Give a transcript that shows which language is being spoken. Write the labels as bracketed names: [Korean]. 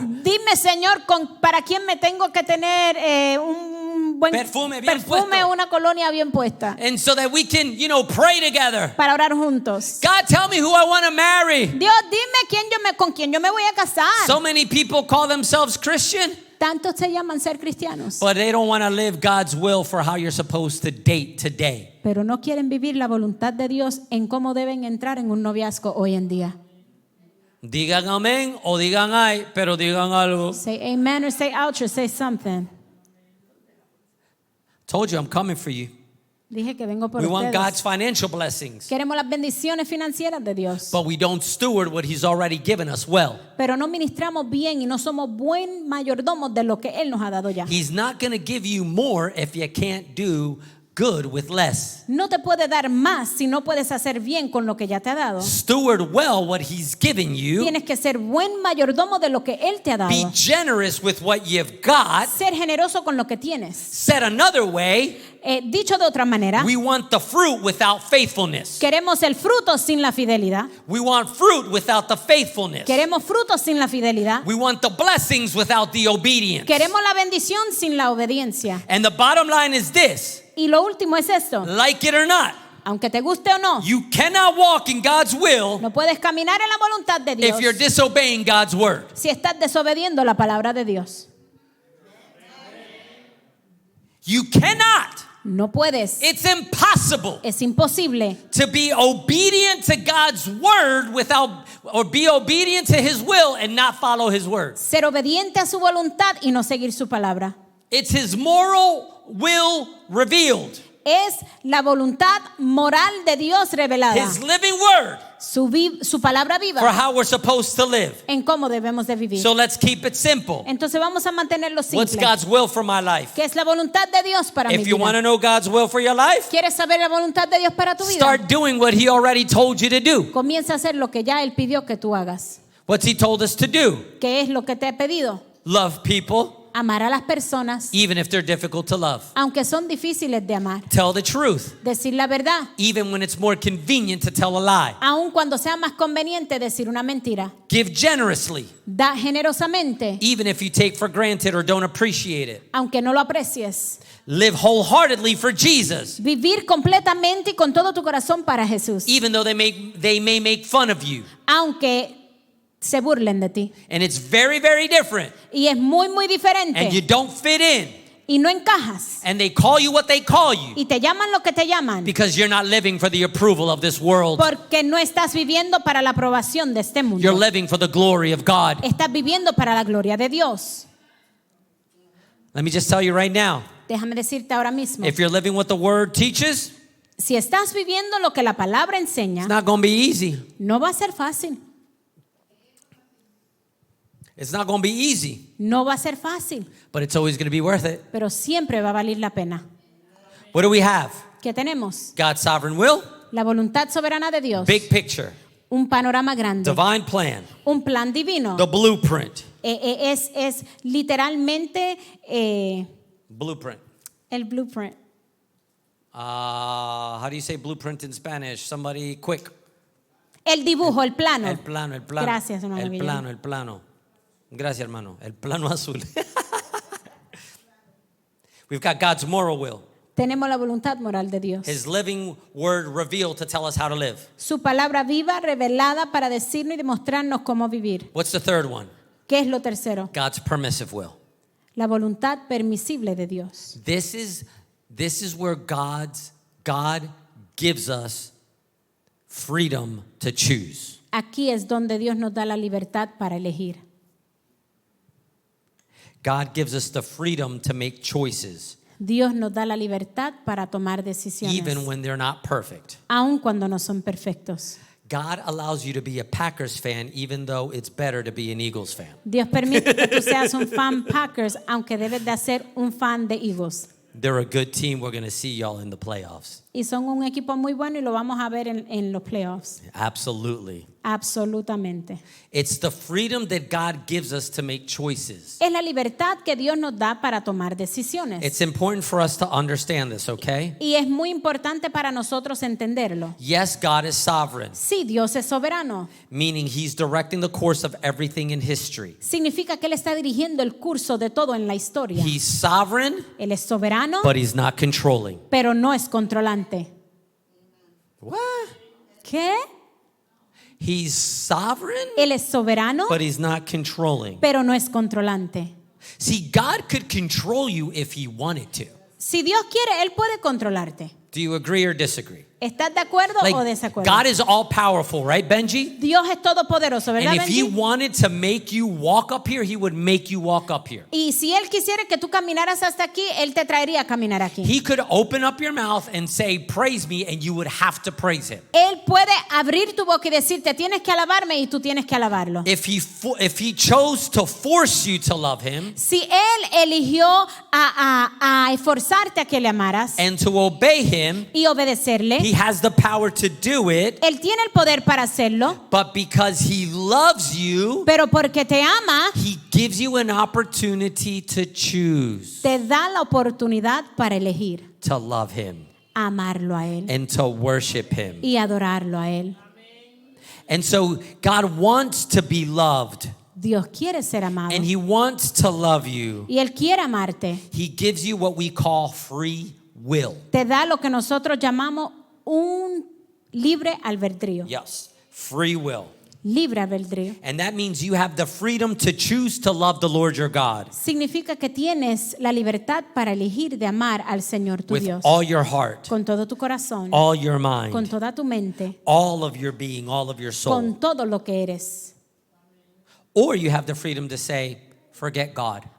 [Spanish] Dime, Señor, para quién me tengo que tener un buen Perfume bien puesto. una colonia bien puesta [English] And so that we can, pray together. [Spanish] para orar juntos. [English] God, tell me who I want to marry. [Spanish] Dios, dime con quién yo me voy a casar. [English] So many people call themselves Christian, [Spanish] Tantos se llaman ser cristianos, [English] but they don't want to live God's will for how you're supposed to date today. [Spanish] pero no quieren vivir la voluntad de Dios en cómo deben entrar en un noviazgo hoy en día. Digan amén o digan ay, pero digan algo. [English] Say amen or say ouch or say something. Told you I'm coming for you. [Spanish] Dije que vengo por [English] We want [Spanish] ustedes. [English] God's financial blessings, [Spanish] Queremos las bendiciones financieras de Dios, [English] but we don't steward what He's already given us well. [Spanish] pero no ministramos bien y no somos buen mayordomos de lo que Él nos ha dado ya. [English] He's not going to give you more if you can't do good with less. [Spanish] No te puede dar más si no puedes hacer bien con lo que ya te ha dado. [English] Steward well what He's given you. [Spanish] Tienes que ser buen mayordomo de lo que Él te ha dado. [English] Be generous with what you've got. [Spanish] Ser generoso con lo que tienes. [English] Said another way, [Spanish] Dicho de otra manera, [English] we want the fruit without faithfulness. [Spanish] queremos el fruto sin la fidelidad. [English] We want fruit without the faithfulness. [Spanish] Queremos frutos sin la fidelidad. [English] We want the blessings without the obedience. [Spanish] Queremos la bendición sin la obediencia. [English] And the bottom line is this, [Spanish] Y lo último es esto. [English] like it or not, [Spanish] Aunque te guste o no, [English] you cannot walk in God's will [Spanish] no puedes caminar en la voluntad de Dios [English] if you're disobeying God's word. [Spanish] si estás desobediendo la palabra de Dios. [English] You cannot. [Spanish] No puedes. [English] It's impossible [Spanish] Es imposible [English] to be obedient to God's word or be obedient to His will and not follow His word. [Spanish] ser obediente a su voluntad y no seguir su palabra. [English] It's His moral will revealed. [Spanish] Es la voluntad moral de Dios revelada. [English] His living word [Spanish] Su palabra [English] for [Spanish] viva [English] how we're supposed to live. [Spanish] en cómo debemos de vivir. [English] So let's keep it simple. [Spanish] Entonces vamos a mantenerlo [English] What's [Spanish] simple. [English] God's will for my life? [Spanish] ¿Qué es la voluntad de Dios para mi [English] If you want to [Spanish] vida? [English] know God's will for your life, [Spanish] ¿Quieres saber la voluntad de Dios para tu vida? [English] start doing what He already told you to do. [Spanish] Comienza a hacer lo que ya Él pidió que tú hagas. [English] What's He told us to do? [Spanish] ¿Qué es lo que te he pedido? [English] Love people, [Spanish] Amar a las personas, [English] even if they're difficult to love. [Spanish] aunque son difíciles de amar. [English] Tell the truth, [Spanish] Decir la verdad, [English] even when it's more convenient to tell a lie. [Spanish] aun cuando sea más conveniente decir una mentira. [English] Give generously, [Spanish] Da generosamente, [English] even if you take for granted or don't appreciate it. [Spanish] aunque no lo aprecies. [English] Live wholeheartedly for Jesus, [Spanish] Vivir completamente y con todo tu corazón para Jesús, [English] even though they may make fun of you. [Spanish] aunque se burlen de ti. [English] And it's very, very different. [Spanish] Y es muy, muy [English] And you [Spanish] diferente. [English] don't fit in. [Spanish] Y no encajas. [English] And they call you what they call you [Spanish] Y te llaman lo que te llaman. [English] because you're not living for the approval of this world. [Spanish] Porque no estás viviendo para la aprobación de este mundo. [English] You're living for the glory of God. [Spanish] Estás viviendo para la gloria de Dios. [English] Let me just tell you right now, [Spanish] Déjame decirte ahora mismo. [English] if you're living what the word teaches, [Spanish] Si estás viviendo lo que la palabra enseña, [English] it's not going to be easy. [Spanish] no va a ser fácil. [English] It's not going to be easy, [Spanish] No va a ser fácil. [English] but it's always going to be worth it. [Spanish] Pero siempre va a valer la pena. [English] What do we have? [Spanish] ¿Qué tenemos? [English] God's sovereign will, [Spanish] La voluntad soberana de Dios. [English] big picture, [Spanish] Un panorama grande. [English] divine plan, [Spanish] Un plan divino. [English] the blueprint. [Spanish] Es literalmente [English] Blueprint. [Spanish] el blueprint. [English] How do you say blueprint in Spanish? Somebody quick. [Spanish] El dibujo, el plano. El plano, el plano. Gracias, hermano El Guillermo. plano, el plano. Gracias, hermano. El plano azul. [English] We've got God's moral will. [Spanish] Tenemos la voluntad moral de Dios. [English] His living word revealed to tell us how to live. [Spanish] Su palabra viva revelada para decirnos y demostrarnos cómo vivir. [English] What's the third one? [Spanish] ¿Qué es lo tercero? [English] God's permissive will. [Spanish] La voluntad permisible de Dios. [English] This is where God gives us freedom to choose. [Spanish] Aquí es donde Dios nos da la libertad para elegir. [English] God gives us the freedom to make choices, [Spanish] Dios nos da la libertad para tomar decisiones, [English] even when they're not perfect. [Spanish] aun cuando no son perfectos. [English] God allows you to be a Packers fan, even though it's better to be an Eagles fan. [Spanish] Dios permite que tú seas un fan Packers, aunque debes de ser un fan de Eagles. [English] They're a good team. We're going to see y'all in the playoffs. [Spanish] Y son un equipo muy bueno y lo vamos a ver en los playoffs. [English] Absolutely. [Spanish] Absolutamente. [English] It's the freedom that God gives us to make choices. [Spanish] Es la libertad que Dios nos da para tomar decisiones. [English] It's important for us to understand this, okay? [Spanish] Y es muy importante para nosotros entenderlo. [English] Yes, God is sovereign, [Spanish] Sí, Dios es soberano. [English] meaning He's directing the course of everything in history. [Spanish] Significa que Él está dirigiendo el curso de todo en la historia. [English] He's sovereign, [Spanish] Él es soberano, [English] but He's not controlling. [Spanish] pero no es controlante. [English] What? [Spanish] ¿Qué? [English] He's sovereign, [Spanish] Él es soberano, [English] but He's not controlling. [Spanish] pero no es controlante. [English] See, God could control you if He wanted to. [Spanish] Si Dios quiere, Él puede controlarte. [English] Do you agree or disagree? [Spanish] ¿Estás de acuerdo o desacuerdo? [English] God is all powerful, right, Benji? [Spanish] Dios es todopoderoso, ¿verdad, [English] And if He [Spanish] Benji? [English] wanted to make you walk up here, He would make you walk up here. [Spanish] Y si Él quisiera que tú caminaras hasta aquí, Él te traería a caminar aquí. [English] He could open up your mouth and say, praise me, and you would have to praise Him. [Spanish] Él puede abrir tu boca y decirte, tienes que alabarme, y tú tienes que alabarlo. [English] If he chose to force you to love Him [Spanish] Si Él eligió a esforzarte a que le amaras [English] and to obey Him, [Spanish] y obedecerle, [English] He has the power to do it, [Spanish] Él tiene el poder para hacerlo, [English] but because He loves you, [Spanish] pero porque te ama, [English] He gives you an opportunity to choose [Spanish] te da la oportunidad para elegir [English] to love Him [Spanish] amarlo a Él [English] and to worship Him. [Spanish] y adorarlo a Él. [English] And so God wants to be loved, [Spanish] Dios quiere ser amado [English] and He wants to love you. [Spanish] y Él quiere amarte. [English] He gives you what we call free will. [Spanish] Te da lo que nosotros llamamos un libre albedrío. [English] Yes, free will. [Spanish] Libre albedrío. [English] And that means you have the freedom to choose to love the Lord your God [Spanish] Significa que tienes la libertad para elegir de amar al Señor tu [English] with [Spanish] Dios [English] all your heart, [Spanish] con todo tu corazón, [English] all your [Spanish] con [English] mind, [Spanish] toda tu mente, [English] all of your being, all of your soul. [Spanish] con todo lo que eres. [English] Or you have the freedom to say, forget God.